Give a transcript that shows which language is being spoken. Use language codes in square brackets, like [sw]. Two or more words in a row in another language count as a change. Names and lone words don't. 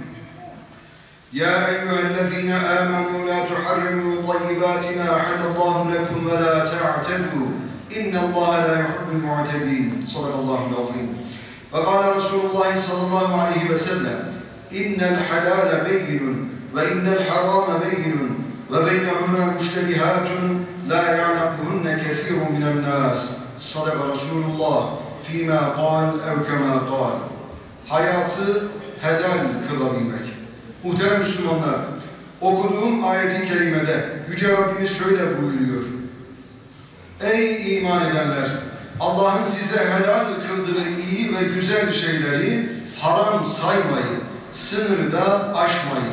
[ar] يا أيها الذين آمنوا لا تحرموا طيبات ما أحل الله لكم ولا تعتدوا إن الله لا يحب المعتدين صدق الله العظيم وقال رسول الله صلى الله عليه وسلم إن الحلال بين وإن الحرام بين وبينهما مشتبهات لا يعلمهن كثير من الناس صدق رسول الله فيما قال أو كما قال. [tr] Hayatı helal kılabilmek. Muhterem Müslümanlar, okuduğum ayet-i kerimede Yüce Rabbimiz şöyle buyuruyor. Ey iman edenler! Allah'ın size helal kıldığı iyi ve güzel şeyleri haram saymayın, sınırı da aşmayın.